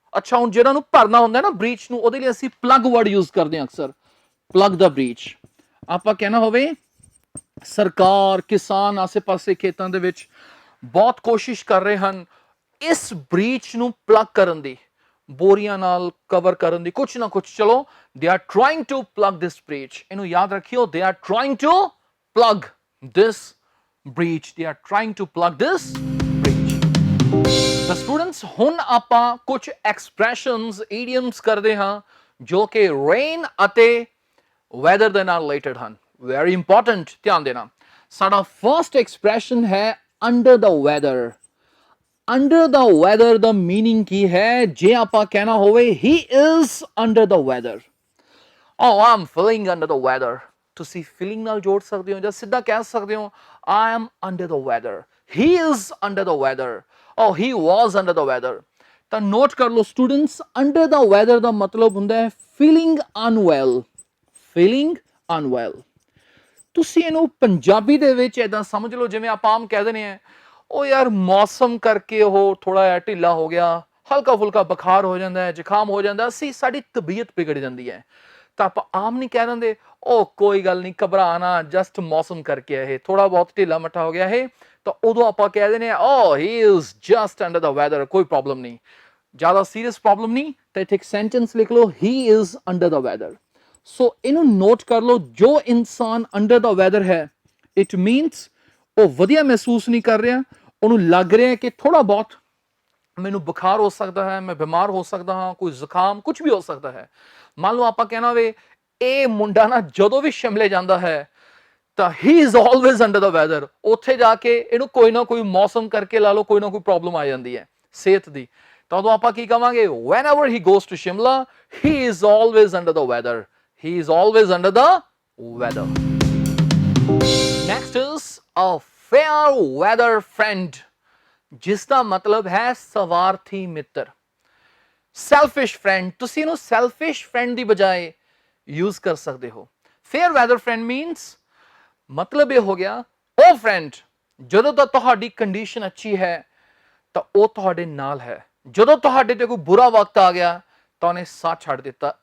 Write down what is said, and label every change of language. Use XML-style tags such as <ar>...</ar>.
<pa>ਅੱਛਾ, ਹੁਣ ਜਿਹੜਾ ਨੂੰ ਭਰਨਾ ਹੁੰਦਾ ਨਾ ਬ੍ਰੀਚ ਨੂੰ, ਉਹਦੇ ਲਈ ਅਸੀਂ ਪਲੱਗ ਵਰਡ ਯੂਜ਼ ਕਰਦੇ ਹਾਂ ਅਕਸਰ, ਪਲੱਗ ਦਾ ਬ੍ਰੀਚ। ਆਪਾਂ ਕਹਿਣਾ ਹੋਵੇ ਸਰਕਾਰ, ਕਿਸਾਨ ਆਸੇ ਪਾਸੇ ਖੇਤਾਂ ਦੇ ਵਿੱਚ ਬਹੁਤ ਕੋਸ਼ਿਸ਼ ਕਰ ਰਹੇ ਹਨ ਇਸ ਬ੍ਰੀਚ ਨੂੰ ਪਲੱਗ ਕਰਨ ਦੀ, ਬੋਰੀਆਂ ਨਾਲ ਕਵਰ ਕਰਨ ਦੀ, ਕੁਛ ਨਾ ਕੁਛ।</pa> <en>ਚਲੋ they are trying to plug this breach।</en> <pa>ਇਹਨੂੰ ਯਾਦ ਰੱਖਿਓ,</pa> <en>they are trying to plug this breach, they are trying to plug this breach।</en> <pa>ਤਾਂ ਸਟੂਡੈਂਟਸ ਹੁਣ ਆਪਾਂ ਕੁਝ ਐਕਸਪ੍ਰੈਸ਼ਨਸ, ਈਡੀਅਮਸ ਕਰਦੇ ਹਾਂ ਜੋ ਕਿ ਰੇਨ ਅਤੇ ਵੈਦਰ ਦੇ ਨਾਲ ਰਿਲੇਟਡ ਹਨ। ਵੈਰੀ ਇੰਪੋਰਟੈਂਟ, ਧਿਆਨ ਦੇਣਾ। ਸਾਡਾ ਫਰਸਟ ਐਕਸਪ੍ਰੈਸ਼ਨ ਹੈ ਅੰਡਰ ਦਾ ਵੈਦਰ। ਅੰਡਰ ਦਾ ਵੈਦਰ ਦਾ ਮੀਨਿੰਗ ਕੀ ਹੈ? ਜੇ ਆਪਾਂ ਕਹਿਣਾ ਹੋਵੇ</pa> <en>he is under the weather, oh I'm feeling under the weather,</en> <pa>ਤੁਸੀਂ ਫੀਲਿੰਗ ਨਾਲ ਜੋੜ ਸਕਦੇ ਹੋ ਜਾਂ ਸਿੱਧਾ ਕਹਿ ਸਕਦੇ ਹੋ</pa> <en>I am under the weather, he is under the weather, oh he was under the weather।</en> <pa>ਤਾਂ ਨੋਟ ਕਰ ਲਓ ਸਟੂਡੈਂਟਸ, ਅੰਡਰ ਦਾ ਵੈਦਰ ਦਾ ਮਤਲਬ ਹੁੰਦਾ ਹੈ ਫੀਲਿੰਗ ਅਨਵੈਲ, ਫੀਲਿੰਗ ਅਨਵੈਲ। ਤੁਸੀਂ ਇਹਨੂੰ ਪੰਜਾਬੀ ਦੇ ਵਿੱਚ ਏਦਾਂ ਸਮਝ ਲਓ ਜਿਵੇਂ ਆਪਾਂ ਆਮ ਕਹਿ ਦਿੰਦੇ ਆ, ਉਹ ਯਾਰ ਮੌਸਮ ਕਰਕੇ ਉਹ ਥੋੜਾ ਜਿਹਾ ਢਿੱਲਾ ਹੋ ਗਿਆ, ਹਲਕਾ ਫੁਲਕਾ ਬੁਖਾਰ ਹੋ ਜਾਂਦਾ ਹੈ, ਜ਼ੁਕਾਮ ਹੋ ਜਾਂਦਾ, ਸਾਡੀ ਤਬੀਅਤ ਵਿਗੜ ਜਾਂਦੀ ਹੈ। ਤਾਂ ਆਪਾਂ ਆਮ ਨਹੀਂ ਕਹਿ ਦਿੰਦੇ ਉਹ ਕੋਈ ਗੱਲ ਨਹੀਂ, ਘਬਰਾ ਨਾ, ਜਸਟ ਮੌਸਮ ਕਰਕੇ ਇਹ ਥੋੜਾ ਬਹੁਤ ਢਿੱਲਾ ਮੱਠਾ ਹੋ ਗਿਆ ਇਹ। ਤਾਂ ਉਦੋਂ ਆਪਾਂ ਕਹਿ ਦਿੰਦੇ ਆ</pa> <en>oh he is just under the weather,</en> <pa>ਕੋਈ ਪ੍ਰੋਬਲਮ ਨਹੀਂ, ਜ਼ਿਆਦਾ ਸੀਰੀਅਸ ਪ੍ਰੋਬਲਮ ਨਹੀਂ। ਤਾਂ ਇੱਥੇ ਇੱਕ ਸੈਂਟੈਂਸ ਲਿਖ ਲਓ</pa> <en>he is under the weather।</en> <pa>ਸੋ ਇਹਨੂੰ ਨੋਟ ਕਰ ਲਓ, ਜੋ ਇਨਸਾਨ ਅੰਡਰ ਦਾ ਵੈਦਰ ਹੈ ਇਟ ਮੀਨਸ ਉਹ ਵਧੀਆ ਮਹਿਸੂਸ ਨਹੀਂ ਕਰ ਰਿਹਾ, ਉਹਨੂੰ ਲੱਗ ਰਿਹਾ ਕਿ ਥੋੜਾ ਬਹੁਤ ਮੈਨੂੰ ਬੁਖਾਰ ਹੋ ਸਕਦਾ ਹੈ, ਮੈਂ ਬਿਮਾਰ ਹੋ ਸਕਦਾ ਹਾਂ, ਕੋਈ ਜ਼ੁਕਾਮ, ਕੁਝ ਵੀ ਹੋ ਸਕਦਾ ਹੈ। ਮੰਨ ਲਓ ਆਪਾਂ ਕਹਿਣਾ ਵੇ ਇਹ ਮੁੰਡਾ ਨਾ ਜਦੋਂ ਵੀ ਸ਼ਿਮਲੇ ਜਾਂਦਾ ਹੈ ਤਾਂ</pa> <en>He is always under the weather.</en> <pa>ਉੱਥੇ ਜਾ ਕੇ ਇਹਨੂੰ ਕੋਈ ਨਾ ਕੋਈ ਮੌਸਮ ਕਰਕੇ ਲਾ ਲਓ, ਕੋਈ ਨਾ ਕੋਈ ਪ੍ਰੋਬਲਮ ਆ ਜਾਂਦੀ ਹੈ ਸਿਹਤ ਦੀ। ਤਾਂ ਉਦੋਂ ਆਪਾਂ ਕੀ ਕਵਾਂਗੇ,</pa> <en>whenever he goes to Shimla he is always under the weather, he is always under the weather. Next is a fair weather friend,</en> <pa>ਜਿਸ ਦਾ ਮਤਲਬ ਹੈ ਸਵਾਰਥੀ ਮਿੱਤਰ। ਸੈਲਫਿਸ਼ ਫਰੈਂਡ, ਤੁਸੀਂ ਇਹਨੂੰ ਸੈਲਫਿਸ਼ ਫਰੈਂਡ ਦੀ ਬਜਾਏ ਯੂਜ਼ ਕਰ ਸਕਦੇ ਹੋ। ਫੇਅਰ ਵੈਦਰ ਫਰੈਂਡ ਮੀਨਸ ਮਤਲਬ ਇਹ ਹੋ ਗਿਆ ਉਹ ਫਰੈਂਡ ਜਦੋਂ ਤੱਕ ਤੁਹਾਡੀ ਕੰਡੀਸ਼ਨ ਅੱਛੀ ਹੈ ਤਾਂ ਉਹ ਤੁਹਾਡੇ ਨਾਲ ਹੈ, ਜਦੋਂ ਤੁਹਾਡੇ ਤੇ ਕੋਈ ਬੁਰਾ ਵਕਤ ਆ ਗਿਆ ਤਾਂ ਉਹਨੇ ਸਾਥ ਛੱਡ ਦਿੱਤਾ।</pa>